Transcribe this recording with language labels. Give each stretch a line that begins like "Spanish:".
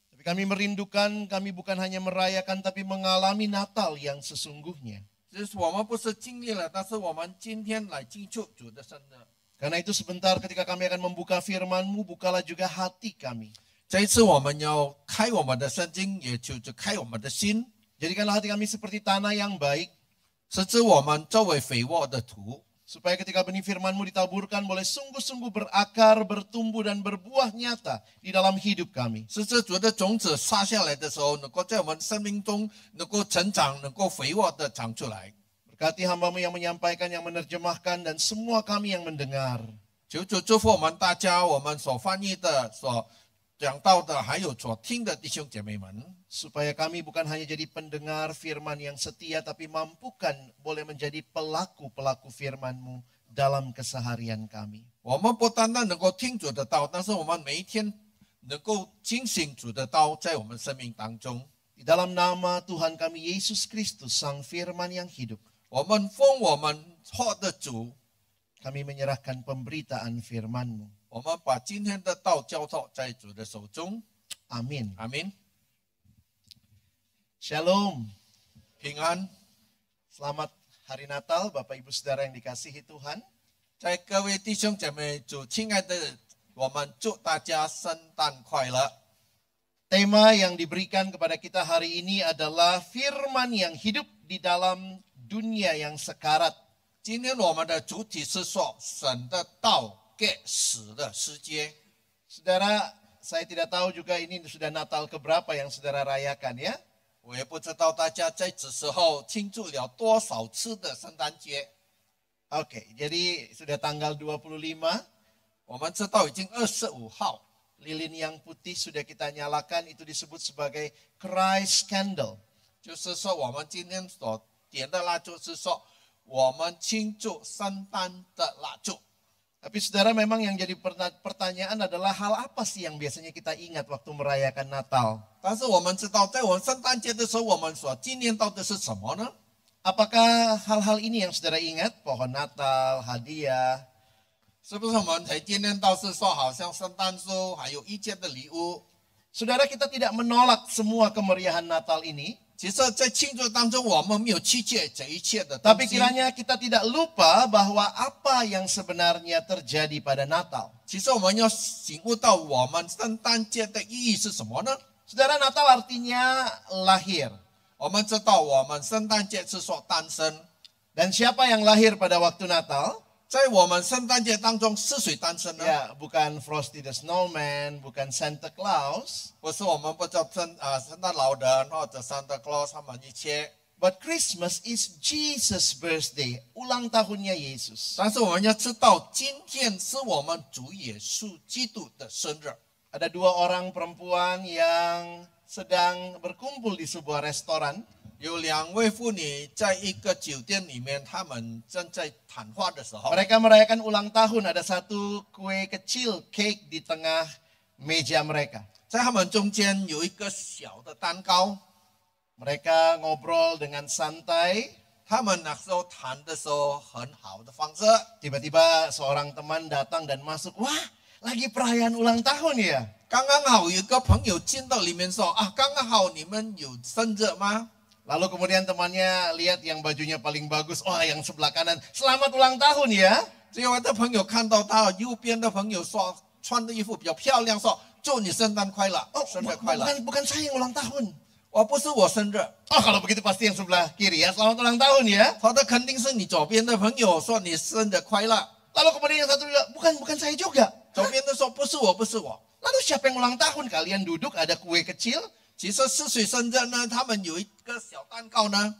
Indonesian: Tapi kami merindukan, kami bukan hanya merayakan tapi mengalami Natal yang sesungguhnya.
Chinese: 就是我们不是经历了，但是我们今天来庆祝主的生日。
Indonesian: Karena itu sebentar ketika kami akan membuka firman-Mu, bukalah juga hati kami.
Chinese: 这一次我们要开我们的圣经，也就是开我们的心，
Indonesian: Jadikanlah hati kami seperti tanah yang baik,
Chinese: 使之我们周围肥沃的土，
Indonesian: supaya ketika benih firman-Mu ditaburkan boleh sungguh-sungguh berakar, bertumbuh dan berbuah nyata di dalam hidup kami.
Chinese: 使之主的种子撒下来的时候，能够在我们生命中能够成长，能够肥沃的长出来。
Indonesian: Berkati hamba-Mu yang menyampaikan, yang menerjemahkan, dan semua kami yang mendengar.
Chinese: 求主祝福我们大家，我们所翻译的、所讲到的，还有所听的弟兄姐妹们，
Indonesian: Supaya kami bukan hanya jadi pendengar firman yang setia, tapi mampukan boleh menjadi pelaku-pelaku firman-Mu dalam keseharian kami.
Chinese: 我们不单单能够听主的道，但是我们每一天能够警醒主的道在我们生命当中。
Indonesian: Di dalam nama Tuhan kami Yesus Kristus, Sang Firman yang hidup,
Chinese: 我们奉我们活的主，
Indonesian: kami menyerahkan pemberitaan firman-Mu.
Chinese: 我们把今天的道交托在主的手中。
Indonesian: Amin.
Chinese: 阿门。
Indonesian: Shalom.
Chinese: 平安，
Indonesian: Selamat Hari Natal, Bapak Ibu Saudara yang dikasihi Tuhan.
Chinese: 在各位弟兄姐妹，主亲爱的，我们祝大家圣诞快乐。
Indonesian: Tema yang diberikan kepada kita hari ini adalah firman yang hidup di dalam dunia yang sekarat.
Chinese: 今天我们的主题是说神的道给死的世界。
Indonesian: Saudara, saya tidak tahu juga ini sudah Natal keberapa yang saudara rayakan ya.
Chinese: 我也不知道大家在这时候庆祝了多少次的圣诞节。
Indonesian: Oke, jadi sudah tanggal 25,
Chinese: 我们知道已经25号，
Indonesian: lilin yang putih sudah kita nyalakan, itu disebut sebagai Christ Candle.
Chinese: 就是说我们今天所点的蜡烛是说我们庆祝圣诞的蜡烛。
Indonesian: Tapi saudara, memang yang jadi pertanyaan adalah hal apa sih yang biasanya kita ingat waktu merayakan Natal?
Chinese: 但是我们知道，在我们圣诞节的时候，我们所纪念到的是什么呢？
Indonesian: Apakah hal-hal ini yang saudara ingat? Pohon Natal, hadiah,
Chinese: 是不是我们才纪念到是说，好像圣诞树还有一件的礼物？
Indonesian: Saudara, kita tidak menolak semua kemeriahan Natal ini.
Chinese: 其实，在庆祝当中，我们没有拒绝这一切的东
Indonesian: Tapi
Chinese: 西。
Indonesian: kiranya kita tidak lupa bahwa apa yang sebenarnya terjadi pada Natal.
Chinese: 其实我们要醒悟到我们圣诞节的意义是什么呢？
Indonesian: Saudara, Natal artinya lahir.
Chinese: 我们知道，我们圣诞节是说诞生，
Indonesian: Dan siapa yang lahir pada waktu Natal?
Chinese: 在我们圣诞节当中是谁诞生呢？
Indonesian: Ya, bukan Frosty the Snowman, bukan Santa Claus.
Chinese: 不是我们不叫圣诞老人或者 Santa Claus 他们一切，
English: But Christmas is Jesus' birthday,
Indonesian: ulang tahunnya Yesus.
Chinese: 但是我们要知道，今天是我们主耶稣基督的生日。
Indonesian: Ada dua orang perempuan yang sedang berkumpul di sebuah restoran.
Chinese: 有两位妇女在一个酒店里面，她们正在谈话的时候，
Indonesian: Mereka merayakan ulang tahun, ada satu kue kecil, cake di tengah meja mereka.
Chinese: 在他们中间有一个小的蛋糕，
Indonesian: Mereka ngobrol dengan santai.
Chinese: 他们那时候谈的时候很好的方式。
Indonesian: Tiba-tiba seorang teman datang dan masuk. Wah, lagi perayaan ulang tahun ya?
Chinese: 刚刚好有一个朋友进到里面说啊，刚刚好你们有生日吗？
Indonesian: Lalu kemudian temannya lihat yang bajunya paling bagus. Wah, yang sebelah kanan. Selamat ulang tahun ya.
Chinese: 结果我的朋友看到他右边的朋友说穿的衣服比较漂亮，说祝你圣诞快乐， Oh, 生日快乐。
Indonesian: bukan saya yang ulang tahun.
Chinese: 我不是我生日，
Indonesian: Oh, kalau begitu pasti yang sebelah kiri ya. Selamat ulang tahun ya.
Chinese: 他的肯定是你左边的朋友说你生日快乐，
Indonesian: Lalu kemudian yang satu bilang, bukan saya juga.
Chinese: 左边的说不是我，不是我。
Indonesian: Lalu siapa yang ulang tahun? Kalian duduk, ada kue kecil.
Chinese: 其实4岁生日呢，他们有一个小蛋糕呢，